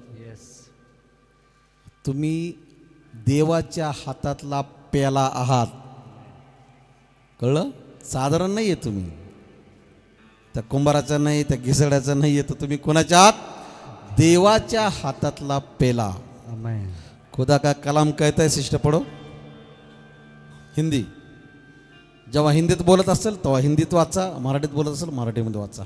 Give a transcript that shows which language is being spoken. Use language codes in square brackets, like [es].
[en] Yes. [mr] तुम्ही देवाच्या हातातला पेला आहात. कळलं? साधारण नाही आहे तुम्ही. त्या कुंभाराचा नाही, त्या घिसड्याचा नाही आहे, तर तुम्ही कोणाच्या आहात? देवाच्या हातातला पेला. आमेन. [hi] खुदा का कलाम कहता है सिस्टर पढ़ो हिंदी. [mr] जेव्हा हिंदीत बोलत असेल तेव्हा हिंदीत वाचा, मराठीत बोलत असेल मराठीमध्ये वाचा.